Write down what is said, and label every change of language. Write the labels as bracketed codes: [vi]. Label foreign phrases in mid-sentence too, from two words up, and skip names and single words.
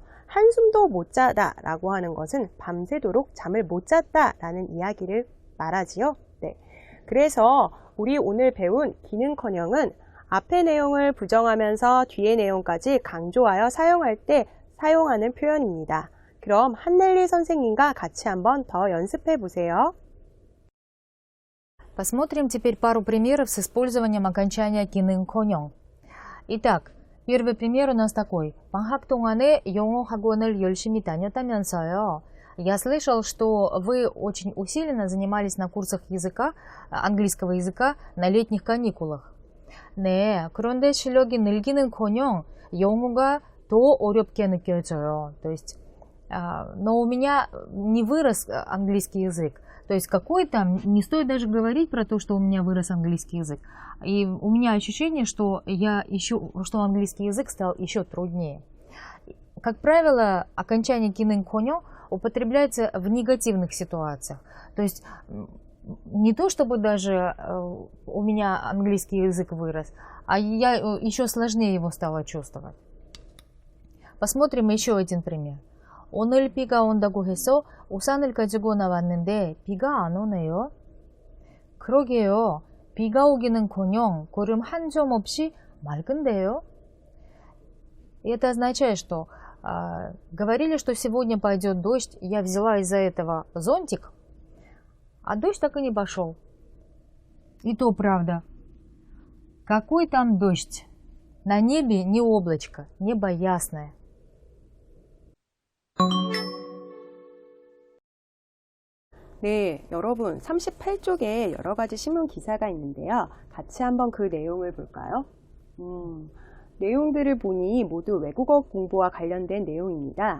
[ko] 한숨도 못 자다 라고 하는 것은 밤새도록 잠을 못 잤다 라는 이야기를 말하지요. 네. 그래서 우리 오늘 배운 기능커녕은 앞의 내용을 부정하면서 뒤의 내용까지 강조하여 사용할 때 사용하는 표현입니다. 그럼 한넬리 선생님과 같이 한번 더 연습해 보세요. [ru] Посмотрим теперь пару примеров с использованием окончания 기능커녕. Итак, первый пример у нас такой. [ko] 방학 동안에 영어 학원을 열심히 다녔다면서요. [ru] Я слышал, что вы очень усиленно занимались на курсах языка, английского языка на летних каникулах. [ko] 네, 그런데 실력이 늘기는커녕 영어가 더 어렵게 느껴져요. [ru] То есть, но у меня не вырос английский язык. То есть какой-то, не стоит даже говорить про то, что у меня вырос английский язык. И у меня ощущение, что что английский язык стал еще труднее. Как правило, окончание 기능커녕 употребляется в негативных ситуациях. То есть не то, чтобы даже у меня английский язык вырос, а я еще сложнее его стала чувствовать. Посмотрим еще один пример. [ko] 오늘 비가 온다고 해서 우산을 가지고 나왔는데 비가 안 오네요. 그러게요. 비가 오기는커녕 구름 한 점 없이 맑은데요. [ru] И это означает, что говорили, что сегодня пойдет дождь, я взяла из-за этого зонтик, а дождь так и не пошел. И то правда. Какой там дождь? На небе не облачко, небо ясное. [ko] 네, 여러분 38쪽에 여러 가지 신문 기사가 있는데요. 같이 한번 그 내용을 볼까요? 내용들을 보니 모두 외국어 공부와 관련된 내용입니다.